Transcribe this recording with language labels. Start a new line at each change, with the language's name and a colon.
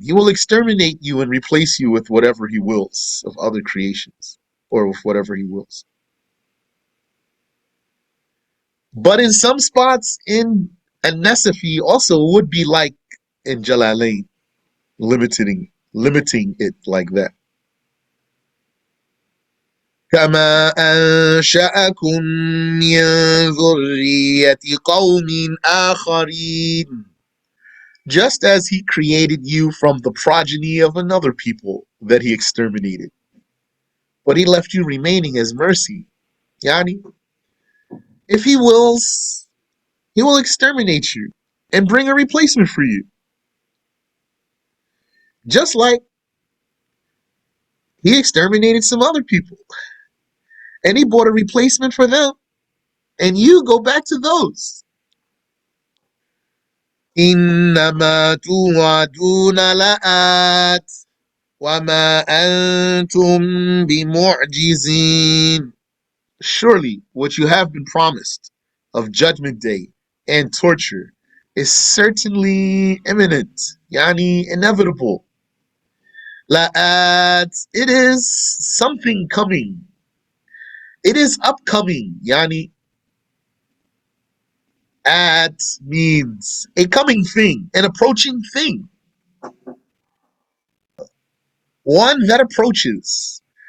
English: He will exterminate you and replace you with whatever he wills of other creations, or with whatever he wills. But in some spots in An-Nasafi also would be like in Jalalain, limiting it like that.
Arabic: كما أنشأكم من ذرية قوم آخرين.
English: Just as he created you from the progeny of another people that he exterminated. But he left you remaining as mercy. Yani, if he wills, he will exterminate you and bring a replacement for you. Just like he exterminated some other people. And he brought a replacement for them. And you go back to those.
Arabic: إنما توعدون لآت وما أنتم بمعجزين.
English: Surely what you have been promised of judgment day and torture is certainly imminent, yani inevitable. La'at, it is something coming. It is upcoming, yani at means a coming thing, an approaching thing, one that approaches.